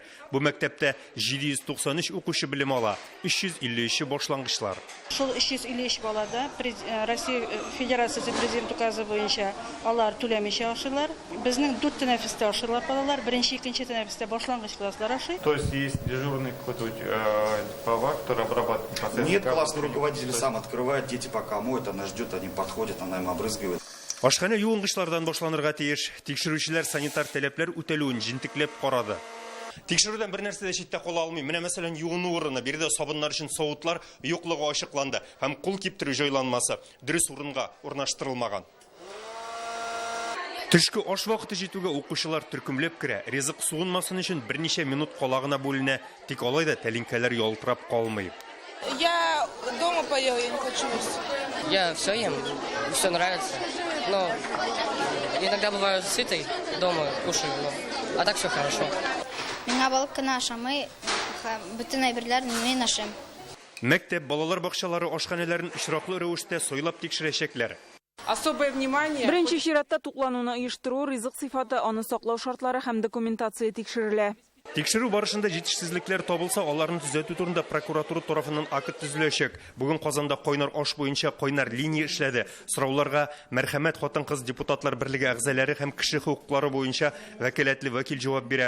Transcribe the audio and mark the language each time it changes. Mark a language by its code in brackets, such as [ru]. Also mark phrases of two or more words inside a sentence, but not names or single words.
[tt] Бу мәктәптә 793 укучы белем ала, 353 башлангычлар. Шул 353 балада Россия Федерациясе президент указы буенча алар түләмичә ашыйлар. Безнең 4 тәнәфестә ашырлар балалар, 1-2 тәнәфестә башлангыч класслар ашый. [ru] То есть есть дежурный какой-то повар, который обрабатывает процесс? Нет, классный руководитель сам открывает, дети пока моют, она ждет, они подходят, она им обрызгивает. [tt] Ашхана юынгычлардан башланырга тиеш. Тикшерүчеләр санитар таләпләр үтәлүен җентекләп карады. Тикшерүдән бер нәрсә дә читтә кала алмый. Менә мәсәлән юыну урыны, биредә сабыннар өчен савытлар юклыгы ачыкланды һәм кул киптерү җайланмасы дөрес урынга урнаштырылмаган. Төшке аш вакыты җитүгә укучылар төркемләп керә. Ризык суынмасын өчен берничә минут калагына бүленә, тик алай да тәлинкәләр ялтырап калмый. [ru] Я дома поел, я не хочу. Я все ем, все нравится. Но иногда бываю сытый, дома кушаю, а так все хорошо. [tt] Миңа балык кына ашамый, бөтен әйберләрне мин ашыйм. Мәктәп балалар бакчалары ашханәләрен очраклы рәвештә сойлап тикшерәчәкләр. [ru] Особое внимание. [tt] Беренче чиратта туклануны оештыру, ризык сыйфаты, аны саклау шартлары һәм документация тикшерелә. Тикшерү барышында җитешсезлекләр табылса, аларны төзәтү турында прокуратура тарафыннан акт төзеләчәк. Бүген Казанда кайнар аш буенча кайнар линия эшләде. Сорауларга мәрхәмәт хатын-кыз депутатлар берлеге әгъзалары һәм кеше хукуклары буенча вәкаләтле вәкил җавап бирә.